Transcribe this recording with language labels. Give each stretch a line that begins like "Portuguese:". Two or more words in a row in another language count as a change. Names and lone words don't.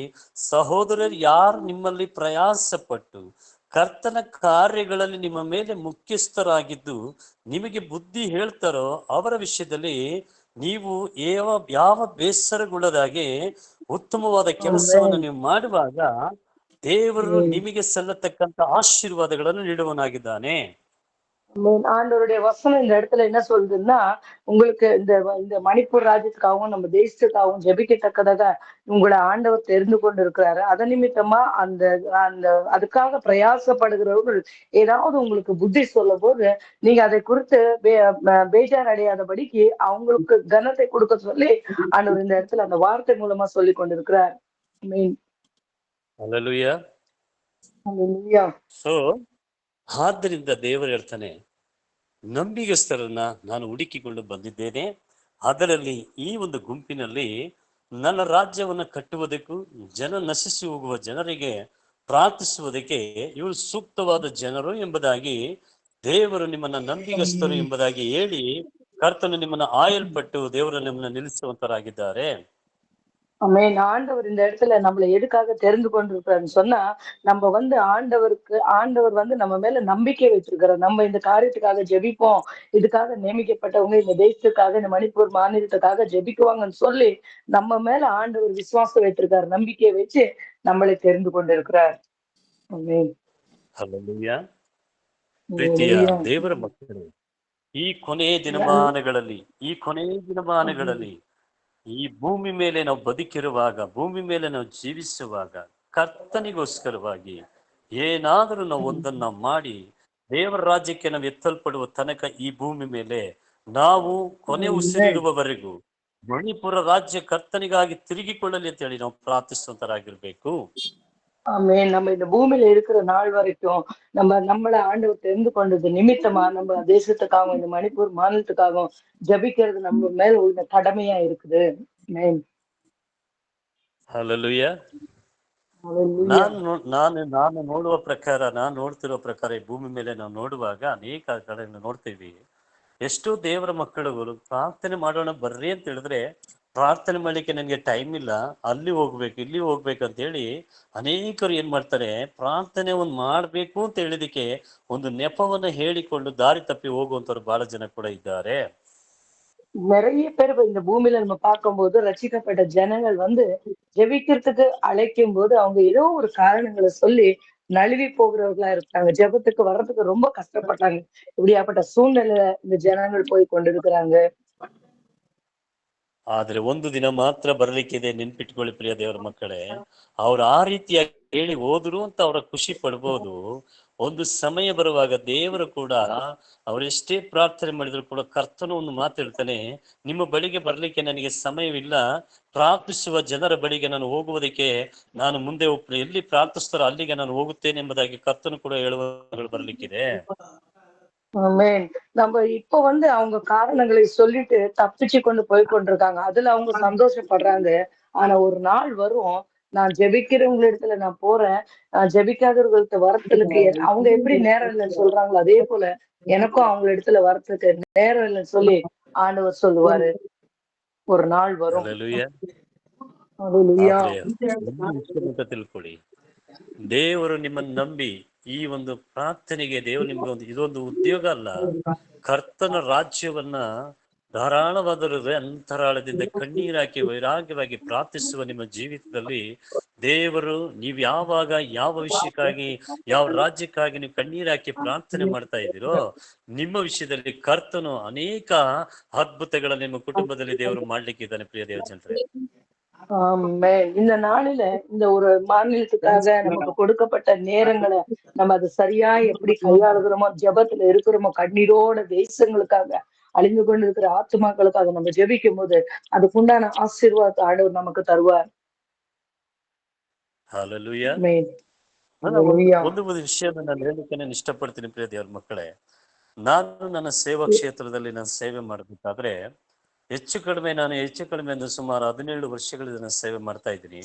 Kannada: ಸಹೋದರರು ಯಾರು ನಿಮ್ಮಲ್ಲಿ ಪ್ರಯಾಸಪಟ್ಟು ಕರ್ತನ ಕಾರ್ಯಗಳಲ್ಲಿ ನಿಮ್ಮ ಮೇಲೆ ಮುಖ್ಯಸ್ಥರಾಗಿದ್ದು ನಿಮಗೆ ಬುದ್ಧಿ ಹೇಳ್ತಾರೋ ಅವರ ವಿಷಯದಲ್ಲಿ ನೀವು ಯಾವ ಬೇಸರಗೊಳ್ಳದಾಗೆ ಉತ್ತಮವಾದ ಕೆಲಸವನ್ನು ನೀವು ಮಾಡುವಾಗ ದೇವರು ನಿಮಗೆ ಸಲ್ಲತಕ್ಕಂಥ ಆಶೀರ್ವಾದಗಳನ್ನು ನೀಡುವನಾಗಿದ್ದಾನೆ.
Tamil: ஆண்டவருடைய வசனம் இந்த இடத்துல என்ன சொல்றதுன்னா, உங்களுக்கு இந்த மணிப்பூர் ராஜ்யத்துக்காகவும் நம்ம தேசத்துக்காகவும் ஜெபிக்கத்தக்கதாக உங்களை ஆண்டவர் தெரிந்து கொண்டு இருக்கிறாரு. அதன் நிமித்தமா அந்த அந்த அதுக்காக பிரயாசப்படுகிறவர்கள் ஏதாவது உங்களுக்கு புத்தி சொல்லும் போது நீங்க அதை குறித்து பேஜார் அடையாதபடிக்கு அவங்களுக்கு கனத்தை கொடுக்க சொல்லி ஆண்டவர் இந்த இடத்துல அந்த வார்த்தை மூலமா சொல்லி கொண்டிருக்கிறார். Hallelujah. Hallelujah.
Kannada: So ಆದ್ದರಿಂದ ದೇವರು ಹೇಳ್ತಾನೆ, ನಂಬಿಗಸ್ತರನ್ನ ನಾನು ಹುಡುಕಿಕೊಂಡು ಬಂದಿದ್ದೇನೆ. ಅದರಲ್ಲಿ ಈ ಒಂದು ಗುಂಪಿನಲ್ಲಿ ನನ್ನ ರಾಜ್ಯವನ್ನು ಕಟ್ಟುವುದಕ್ಕೂ ಜನ ನಶಿಸಿ ಹೋಗುವ ಜನರಿಗೆ ಪ್ರಾರ್ಥಿಸುವುದಕ್ಕೆ ಇವರು ಸೂಕ್ತವಾದ ಜನರು ಎಂಬುದಾಗಿ ದೇವರು ನಿಮ್ಮನ್ನ ನಂಬಿಗಸ್ತರು ಎಂಬುದಾಗಿ ಹೇಳಿ ಕರ್ತನು ನಿಮ್ಮನ್ನ ಆಯಲ್ಪಟ್ಟು ದೇವರು ನಿಮ್ಮನ್ನ ನಿಲ್ಲಿಸುವಂತರಾಗಿದ್ದಾರೆ.
Tamil: ஆமென். ஆண்டவர் இந்த இடத்துல நம்மளை எதுக்காக தெரிந்து கொண்டிருக்கிறாருன்னு சொன்னா, நம்ம ஆண்டவர் நம்ம மேல நம்பிக்கை வச்சிருக்கிறார். நம்ம இந்த காரியத்துக்காக ஜெபிப்போம், இதுக்காக நியமிக்கப்பட்டவங்க இந்த தேசத்துக்காக இந்த மணிப்பூர் மாநிலத்துக்காக ஜெபிக்குவாங்கன்னு சொல்லி நம்ம மேல ஆண்டவர் விசுவாசம் வைத்திருக்காரு. நம்பிக்கையை வச்சு நம்மளை தெரிந்து கொண்டிருக்கிறார். ஆமென்.
Kannada: ಹಲ್ಲೆಲೂಯಾ. ಪ್ರೀತಿಯ ದೇವರ ಮಕ್ಕಳು, ಈ ಕೊನೆಯ ದಿನಮಾನಗಳಲ್ಲಿ ಈ ಭೂಮಿ ಮೇಲೆ ನಾವು ಬದುಕಿರುವಾಗ, ಭೂಮಿ ಮೇಲೆ ನಾವು ಜೀವಿಸುವಾಗ ಕರ್ತನಿಗೋಸ್ಕರವಾಗಿ ಏನಾದರೂ ನಾವು ಒಂದನ್ನ ಮಾಡಿ ದೇವರ ರಾಜ್ಯಕ್ಕೆ ನಾವು ಎತ್ತಲ್ಪಡುವ ತನಕ ಈ ಭೂಮಿ ಮೇಲೆ ನಾವು ಕೊನೆ ಉಸಿರಿರುವವರೆಗೂ ಮಣಿಪುರ ರಾಜ್ಯ ಕರ್ತನಿಗಾಗಿ ತಿರುಗಿಕೊಳ್ಳಲಿ ಅಂತ ಹೇಳಿ ನಾವು ಪ್ರಾರ್ಥಿಸುವಂತರಾಗಿರ್ಬೇಕು.
Tamil: ஆமென். நம்ம இந்த பூமியில இருக்கிற நாள் வரைக்கும் நம்மளை ஆண்டவர் தெரிந்து கொண்டது நிமித்தமா நம்ம தேசத்துக்காகவும் இந்த மணிப்பூர் மாநிலத்துக்காகவும் ஜபிக்கிறது நம்ம மேல உள்ள கடமையா இருக்குது.
Kannada: ಹಲ್ಲೆಲೂಯಾ. ನಾನು ನೋಡ್ತಿರೋ ಪ್ರಕಾರ ಈ ಭೂಮಿ ಮೇಲೆ ನಾವು ನೋಡುವಾಗ ಅನೇಕ ಕಡೆ ನೋಡ್ತೀವಿ, ಎಷ್ಟೋ ದೇವರ ಮಕ್ಕಳುಗಳು ಪ್ರಾರ್ಥನೆ ಮಾಡೋಣ ಬರ್ರಿ ಅಂತ ಹೇಳಿದ್ರೆ ಪ್ರಾರ್ಥನೆ ಮಾಡ್ಲಿಕ್ಕೆ ನನಗೆ ಟೈಮ್ ಇಲ್ಲ, ಅಲ್ಲಿ ಹೋಗ್ಬೇಕು ಇಲ್ಲಿ ಹೋಗ್ಬೇಕು ಅಂತ ಹೇಳಿ ಅನೇಕರು ಏನ್ ಮಾಡ್ತಾರೆ, ಪ್ರಾರ್ಥನೆ ಮಾಡ್ಬೇಕು ಅಂತ ಹೇಳಿದಕ್ಕೆ ಒಂದು ನೆಪವನ್ನ ಹೇಳಿಕೊಂಡು ದಾರಿ ತಪ್ಪಿ ಹೋಗುವಂತವ್ರು ಬಹಳ ಜನ ಕೂಡ ಇದ್ದಾರೆ.
Tamil: நிறைய பேர் இந்த பூமியில நம்ம பார்க்கும்போது ரட்சிக்கப்பட்ட ஜனங்கள் ஜெபிக்கிறதுக்கு அழைக்கும் போது அவங்க ஏதோ ஒரு காரணங்களை சொல்லி நழுவி போகிறவர்களா இருக்காங்க. ஜெபத்துக்கு வர்றதுக்கு ரொம்ப கஷ்டப்பட்டாங்க. இப்படியாப்பட்ட சூழ்நிலை இந்த ஜனங்கள் போய் கொண்டிருக்கிறாங்க.
Kannada: ಆದ್ರೆ ಒಂದು ದಿನ ಮಾತ್ರ ಬರ್ಲಿಕ್ಕಿದೆ, ನೆನ್ಪಿಟ್ಕೊಳ್ಳಿ ಪ್ರಿಯ ದೇವರ ಮಕ್ಕಳೇ. ಅವ್ರು ಆ ರೀತಿಯಾಗಿ ಹೇಳಿ ಹೋದ್ರು ಅಂತ ಅವರ ಖುಷಿ ಪಡ್ಬೋದು. ಒಂದು ಸಮಯ ಬರುವಾಗ ದೇವರು ಕೂಡ ಅವರೆಷ್ಟೇ ಪ್ರಾರ್ಥನೆ ಮಾಡಿದ್ರು ಕೂಡ ಕರ್ತನು ಒಂದು ಮಾತು ಹೇಳ್ತಾನೆ, ನಿಮ್ಮ ಬಳಿಗೆ ಬರ್ಲಿಕ್ಕೆ ನನಗೆ ಸಮಯವಿಲ್ಲ, ಪ್ರಾರ್ಥಿಸುವ ಜನರ ಬಳಿಗೆ ನಾನು ಹೋಗುವುದಕ್ಕೆ ನಾನು ಮುಂದೆ ಎಲ್ಲಿ ಪ್ರಾರ್ಥಿಸ್ತಾರೋ ಅಲ್ಲಿಗೆ ನಾನು ಹೋಗುತ್ತೇನೆ ಎಂಬುದಾಗಿ ಕರ್ತನು ಕೂಡ ಹೇಳುವ ಬರ್ಲಿಕ್ಕಿದೆ.
Tamil: ஆமென். நம்ம இப்ப அவங்க காரணங்களை சொல்லிட்டு தப்பிச்சு கொண்டு போய் கொண்டிருக்காங்க. அதுல அவங்க சந்தோஷப்படுறாங்க. ஆனா ஒரு நாள் வரும், நான் ஜெபிக்கிறவங்க இடத்துல நான் போறேன், ஜெபிக்காதவர்கள்ட்ட வரத்துக்கு அவங்க எப்படி நேரம் இல்லைன்னு சொல்றாங்களோ அதே போல எனக்கும் அவங்க இடத்துல வரத்துக்கு நேரம் இல்லைன்னு சொல்லி ஆண்டவர் சொல்லுவாரு. ஒரு நாள் வரும்.
Kannada: ತಿಳ್ಕೊಳ್ಳಿ, ದೇವರು ನಿಮ್ಮನ್ನು ನಂಬಿ ಈ ಒಂದು ಪ್ರಾರ್ಥನೆಗೆ ದೇವರು ನಿಮ್ಗೆ ಇದೊಂದು ಉದ್ಯೋಗ ಅಲ್ಲ, ಕರ್ತನ ರಾಜ್ಯವನ್ನ ಧಾರಾಳವಾದ ಅಂತರಾಳದಿಂದ ಕಣ್ಣೀರಾಕಿ ವೈರಾಗ್ಯವಾಗಿ ಪ್ರಾರ್ಥಿಸುವ ನಿಮ್ಮ ಜೀವಿತದಲ್ಲಿ ದೇವರು ನೀವು ಯಾವಾಗ ಯಾವ ವಿಷಯಕ್ಕಾಗಿ ಯಾವ ರಾಜ್ಯಕ್ಕಾಗಿ ನೀವು ಕಣ್ಣೀರಾಕಿ ಪ್ರಾರ್ಥನೆ ಮಾಡ್ತಾ ಇದ್ದೀರೋ ನಿಮ್ಮ ವಿಷಯದಲ್ಲಿ ಕರ್ತನು ಅನೇಕ ಅದ್ಭುತಗಳ ನಿಮ್ಮ ಕುಟುಂಬದಲ್ಲಿ ದೇವರು ಮಾಡ್ಲಿಕ್ಕಿದ್ದಾನೆ. ಪ್ರಿಯ ದೇವಜನರೇ,
Tamil: இந்த நாளில இந்த ஒரு மாநிலத்துக்காக நமக்கு கொடுக்கப்பட்ட நேரங்களை நம்ம அதை சரியா எப்படி கையாளுகிறோமோ, ஜெபத்துல இருக்கிறோமோ, கண்ணீரோட தேசங்களுக்காக அழிந்து கொண்டிருக்கிற ஆத்துமாக்களுக்காக நம்ம ஜெபிக்கும் போது அதுக்குண்டான ஆசீர்வாதத்தை ஆண்டவர் நமக்கு தருவார். Hallelujah. Amen.
Kannada: ನಾನು ಒಂದು Hallelujah. ಒಂದು ವಿಷಯವನ್ನು ನಾನು ಹೇಳಲಿಕ್ಕೆ ನಾನು ಇಷ್ಟಪಡ್ತೀನಿ ಪ್ರಿಯ ದೇವ್ರ ಮಕ್ಕಳೇ. ನಾನು ನನ್ನ ಸೇವಾ ಕ್ಷೇತ್ರದಲ್ಲಿ ನಾನು ಸೇವೆ ಮಾಡಬೇಕಾದ್ರೆ ಹೆಚ್ಚು ಕಡಿಮೆ ಅಂದ್ರೆ ಸುಮಾರು 17 ವರ್ಷಗಳಿಂದ ನಾನು ಸೇವೆ ಮಾಡ್ತಾ ಇದ್ದೀನಿ.